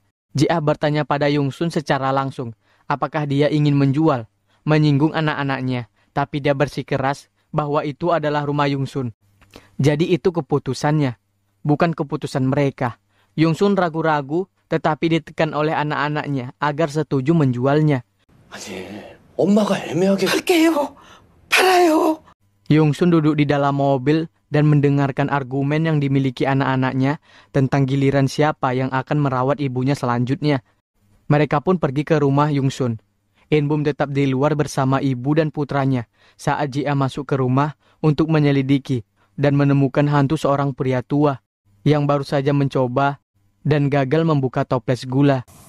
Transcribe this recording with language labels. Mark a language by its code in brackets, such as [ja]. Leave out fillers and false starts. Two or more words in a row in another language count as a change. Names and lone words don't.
[id] Jiah bertanya pada Yongsun secara langsung, apakah dia ingin menjual, menyinggung anak-anaknya, tapi dia bersikeras bahwa itu adalah rumah Yongsun. Jadi itu keputusannya, bukan keputusan mereka. Yongsun ragu-ragu, tetapi ditekan oleh anak-anaknya agar setuju menjualnya. [ko] 아니, 엄마가 애매하게 할게요. 팔아요. [id] Yongsun duduk di dalam mobil dan mendengarkan argumen yang dimiliki anak-anaknya tentang giliran siapa yang akan merawat ibunya selanjutnya. Mereka pun pergi ke rumah Yongsun. Inbum tetap di luar bersama ibu dan putranya saat Jiah masuk ke rumah untuk menyelidiki dan menemukan hantu seorang pria tua yang baru saja mencoba dan gagal membuka toples gula.